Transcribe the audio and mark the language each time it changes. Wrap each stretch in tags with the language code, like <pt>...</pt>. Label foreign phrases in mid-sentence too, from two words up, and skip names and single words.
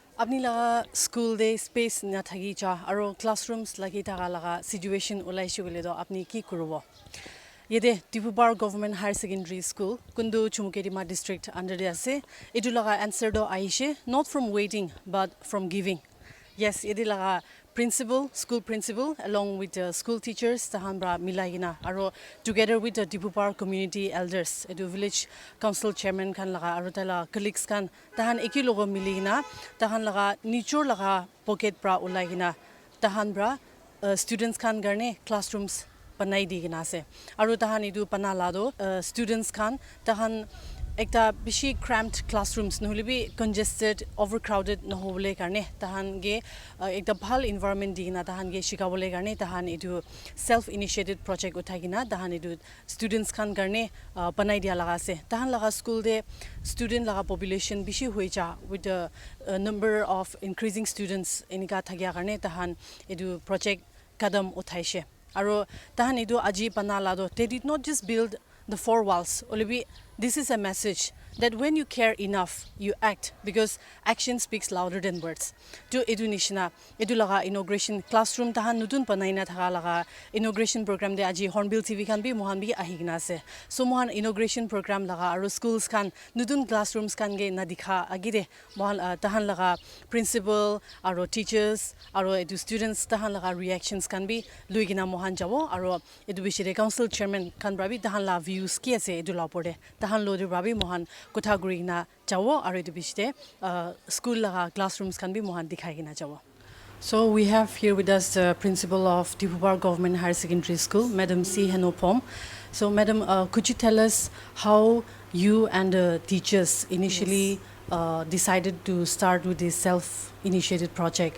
<nag>Apni laga</nag> <en>school day space</en> <nag>na thagi cha aro classrooms lagi thaga laga situation ulai shugule do apni ki kurubo yede Diphupar Government Higher Secondary School kundu Chumukedima district</nag> <en>under the</en> <nag>ase edu laga answer do aishe</nag> <en>not from waiting but from giving. Yes,</en> <nag>yede laga school principal</nag> <en>along with the school teachers</en> <nag>tahan bra milaigina aro</nag> <en>together with the Diphupar community elders</en> <nag>edu</nag> <en>village council chairman</en> <nag>kan laga aro tala colleagues kan tahan eki logo miligina tahan laga nichur laga pocket bra ulaigina tahan bra students kan garne classrooms panai di gina se aro tahan edu panalado students kan tahan ekta bishi</nag> <en>cramped classrooms</en> <nag>nohole bi</nag> <en>congested overcrowded</en> <nag>nohole karne tahan ge ekta bhal environment digina tahan ge shikabole karne tahan edu</nag> <en>self initiated project</en> <nag>uthagina tahan edu students kan karne panai dia laga se tahan laga school de student laga population bishi hoicha with</nag> <en>the number of increasing students</en> <nag>enika thagya karne tahan edu project kadam uthaishe aro tahan edu aji panalado</nag> <en>they did not just build the four walls olibi this is a message that when you care enough you act because action speaks louder than words</en> <nag>to edu nishina edu laga inauguration classroom tahan nutun panaina thaga laga inauguration program de aji Hornbill TV kan bi mohan bi ahigna se so mohan</nag> <en>inauguration program</en> <nag>laga aro schools kan nutun classrooms kan ge na dikha agide mohan tahan laga principal aro teachers aro edu students tahan laga reactions kan bi luigina mohan jabo aro edu bishire</nag> <en>council chairman</en> <nag>kan brabi tahan la views ki ase edu la pore tahan lo de brabi mohan Kotaguri na jawo aro edu bishte school laga classrooms kan bi mohan dikhai gina jawo.</nag> <en>So we have here with us the principal of Diphupar Government Higher Secondary School, Madam C. Henopom. So Madam, could you tell us how you and the teachers initially decided to start with this self-initiated project?</en>